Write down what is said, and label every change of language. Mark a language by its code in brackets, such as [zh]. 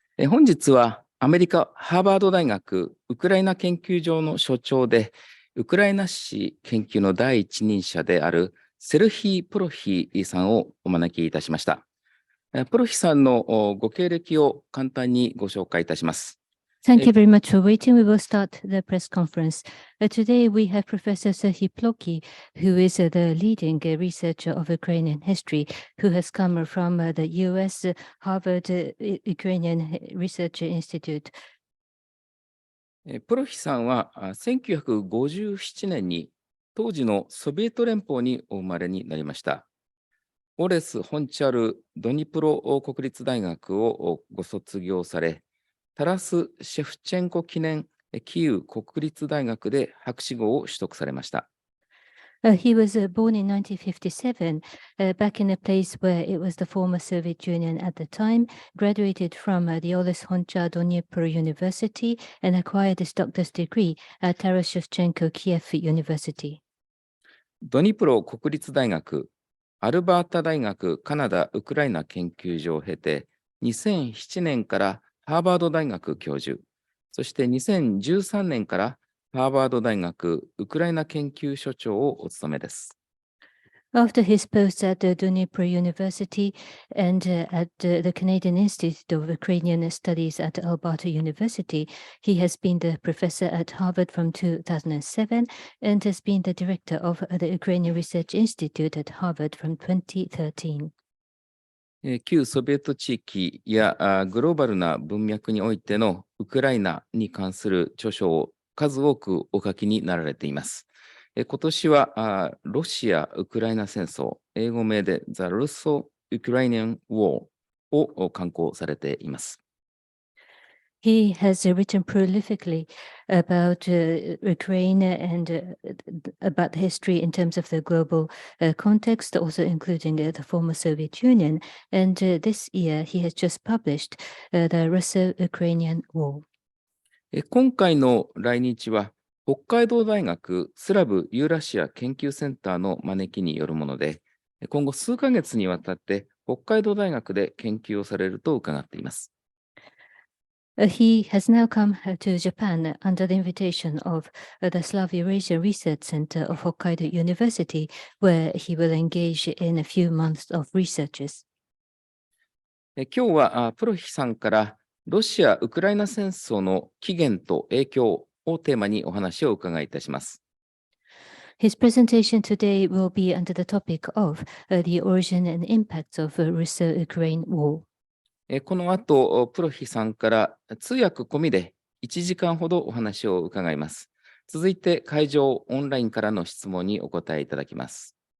[ja] 本日はアメリカハーバード大学ウクライナ研究所の所長で、ウクライナ史研究の第一人者であるセルヒー・プロヒさんをお招きいたしました。プロヒさんのご経歴を簡単にご紹介いたします。 [en] Thank you very much for waiting. We will start the press conference. Today we have Professor Serhiy Plokhy, who is the leading researcher of Ukrainian history, who has come from the US Harvard Ukrainian Research Institute. [ja] プロヒさんは1957年に当時のソビエト連邦にお生まれになりました。オレス・ホンチャル・ドニプロ国立大学をご卒業され、タラス・シェフチェンコ記念キーウ国立大学で博士号を取得されました。 [en] He was born in 1957, back in a place where it was the former Soviet Union at the time, graduated from the Oles Honchar Dnipro University and acquired his doctor's degree at Taras Shevchenko Kiev University. [ja] ドニプロ国立大学、アルバータ大学カナダ・ウクライナ研究所を経て、2007年からハーバード大学教授、そして2013年からハーバード大学ウクライナ研究所長をお務めです。 [en] After his post at the Dnipro University and at the Canadian Institute of Ukrainian Studies at Alberta University, he has been the professor at Harvard from 2007 and has been the director of the Ukrainian Research Institute at Harvard from 2013. [ja] 旧ソビエト地域やグローバルな文脈においてのウクライナに関する著書を数多くお書きになられています。今年はロシア・ウクライナ戦争、英語名で The Russo-Ukrainian War を刊行されています。 [en] He has written prolifically about Ukraine and about history in terms of the global context, also including the former Soviet Union. And this year, he has just published the Russo-Ukrainian War. [ja] 今回の来日は、北海道大学スラブユーラシア研究センターの招きによるもので、今後数ヶ月にわたって北海道大学で研究をされると伺っています。 [en] He has now come to Japan under the invitation of the Slav Eurasia Research Center of Hokkaido University, where he will engage in a few months of researches. [ja] 今日はプロヒさんからロシア・ウクライナ戦争の起源と影響をテーマにお話を伺いいたします。 [en] His presentation today will be under the topic of the origin and impacts of Russo-Ukrainian War. [ja] この後、プロヒさんから通訳込みで1時間ほどお話を伺います。続いて会場オンラインからの質問にお答えいただきます。